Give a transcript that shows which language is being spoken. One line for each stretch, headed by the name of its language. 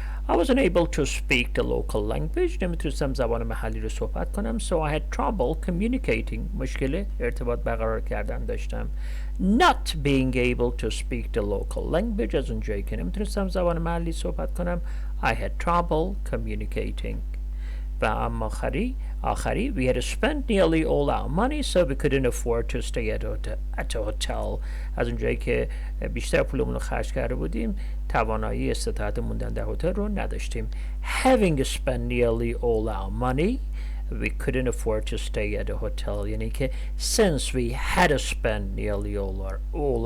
English: I wasn't able to speak the local language.
Persian: نمیتونستم زبان محلی رو صحبت کنم
English: so I had trouble communicating.
Persian: مشکل ارتباط برقرار کردن داشتم.
English: Not being able to speak the local language
Persian: از اونجایی که نمیتونستم زبان محلی صحبت کنم
English: I had trouble communicating.
Persian: و اما آخری
English: we had spent nearly all our money so we couldn't afford to stay at a hotel.
Persian: از اونجایی که بیشتر پولمون رو خرج کرده بودیم توانایی استطاعت موندن در هتل رو نداشتیم.
English: Having spent nearly all our money we couldn't afford to stay at a hotel
Persian: یعنی که
English: since we had spent nearly all our money
Persian: از اونجایی که بیشتر پولمون رو خرج کرده بودیم.
English: خب